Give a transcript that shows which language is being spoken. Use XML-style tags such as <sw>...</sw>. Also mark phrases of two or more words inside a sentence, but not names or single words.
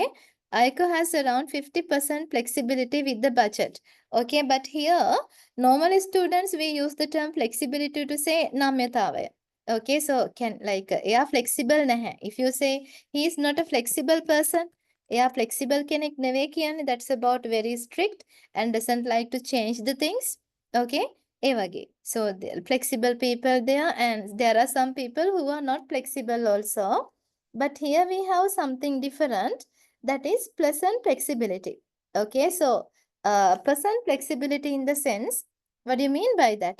<en>Aiko has around 50% flexibility with the budget. Okay, but here normally students we use the term flexibility to say namyatavaya. Okay, so can like yeah flexible naha. If you say he is not a flexible person, yeah, flexible</en> <si>කෙනෙක් නෙවෙයි කියන්නේ</si> <en>that's about very strict and doesn't like to change the things.</en> <si>Okay, ඒ වගේ.</si> <en>So the flexible people there and there are some people who are not flexible also. But here we have something different that is pleasant flexibility. Okay, so pleasant flexibility in the sense, what do you mean by that?</en>